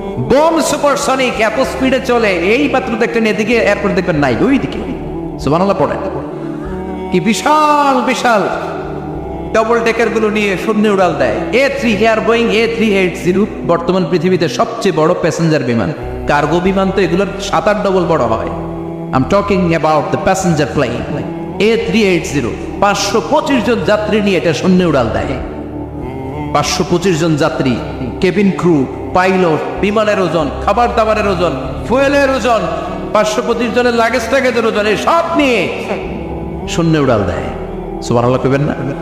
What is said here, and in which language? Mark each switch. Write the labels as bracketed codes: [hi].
[bn] Bomb supersonic. এত স্পিডে চলে, এই মাত্র দেখলেন এদিকে এয়ারপোর্ট দেখবেন নাই, ওই দিকে। সুবহানাল্লাহ পড়ে। কি বিশাল বিশাল ডবল ডেকার গুলো নিয়ে শূন্য উড়াল দেয়। বোয়িং A380 বর্তমান পৃথিবীতে সবচেয়ে বড় প্যাসেঞ্জার বিমান। কার্গো বিমান তো এগুলোর 7-8 ডবল বড় হয়। [en] I'm talking about the passenger plane A380। [bn] 525 জন যাত্রী নিয়ে এটা শূন্য উড়াল দেয়। 525 জন যাত্রী, কেবিন ক্রু, পাইলট, বিমানের ওজন, খাবার দাবারের ওজন, ফুয়েলের ওজন, 525 জনের লাগেজ ট্যাগেজের ওজন, এই সব নিয়ে শূন্য উড়াল দেয়। সুবহানাল্লাহ কইবেন না?